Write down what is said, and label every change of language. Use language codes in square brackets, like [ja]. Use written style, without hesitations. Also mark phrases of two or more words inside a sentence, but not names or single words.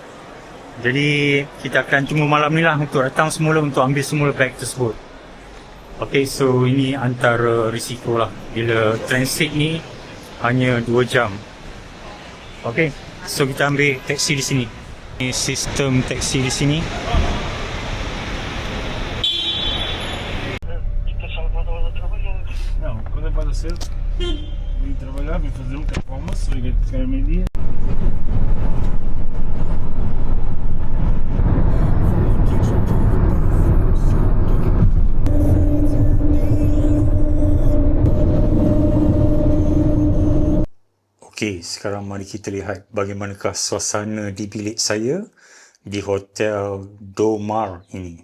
[ms] Jadi kita akan tunggu malam ni lah untuk datang semula untuk ambil semula bag tersebut. [en] Okay, so [ms] ini antara risiko lah bila transit ni hanya 2 jam. [en] Okay, so [ms] kita ambil taksi di sini. Ini sistem taksi di sini. [pt] Não, quando é para cedo, vim trabalhar, vim fazer café para o almoço, liguei de ficar meio-dia. [ms] Okey, sekarang mari kita lihat bagaimanakah suasana di bilik saya di Hotel Domar ini.